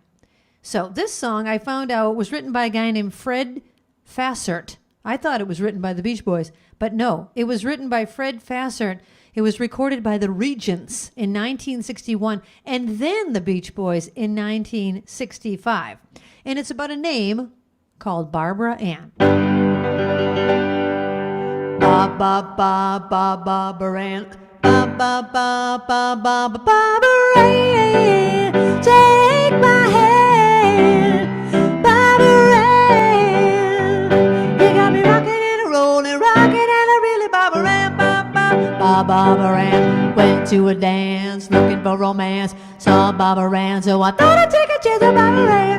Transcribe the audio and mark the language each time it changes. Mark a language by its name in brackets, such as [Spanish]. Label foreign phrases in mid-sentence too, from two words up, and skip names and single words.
[English] So this song I found out was written by a guy named Fred Fassert. I thought it was written by the Beach Boys, but no, it was written by Fred Fassert. It was recorded by the Regents in 1961, and then the Beach Boys in 1965. And it's about a name called Barbara Ann. Ba ba ba ba Barbara Ann, ba ba ba ba ba ba Barbara Ann, take my hand, Barbara Ann. You got me rocking and rolling, rocking and a really Barbara Ann, ba ba ba Barbara Ann. Went to a dance looking for romance. Saw Barbara Ann, so I thought I'd take a chance on Barbara Ann.